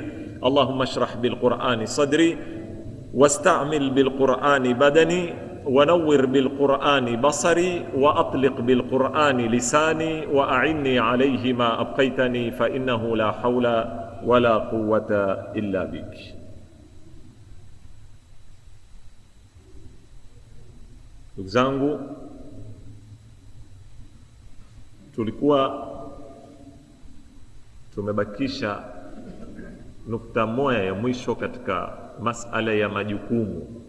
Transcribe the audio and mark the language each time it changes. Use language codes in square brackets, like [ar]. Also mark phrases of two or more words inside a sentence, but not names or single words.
[ar] اللهم اشرح بالقرآن صدري واستعمل بالقرآن بدني ونور بالقرآن بصري وأطلق بالقرآن لساني وأعني عليه ما أبقيتني فإنه لا حول ولا قوة إلا بك. [sw] Ndugu zangu, tulikuwa tumebakisha nukta moja ya mwisho katika masala ya majukumu.